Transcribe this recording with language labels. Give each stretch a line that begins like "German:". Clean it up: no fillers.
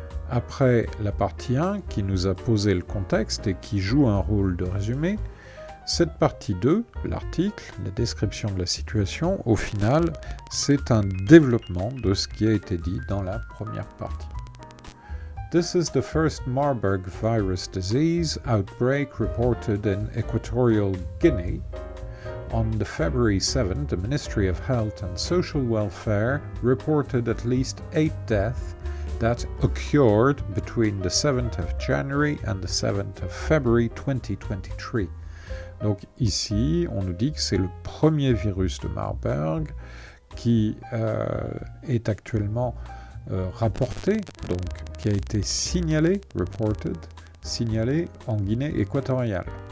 French: Après la partie 1 qui nous a posé le contexte et qui joue un rôle de résumé, cette partie 2, l'article, la description de la situation, au final, c'est un développement de ce qui a été dit dans la première partie.
English: This is the first Marburg virus disease outbreak reported in Equatorial Guinea. On the February 7th, the Ministry of Health and Social Welfare reported at least 8 deaths that occurred between the 7th of January and the 7th of February 2023.
French: Donc ici, on nous dit que c'est le premier virus de Marburg qui est actuellement rapporté, donc qui a été signalé, reported, signalé en Guinée équatoriale.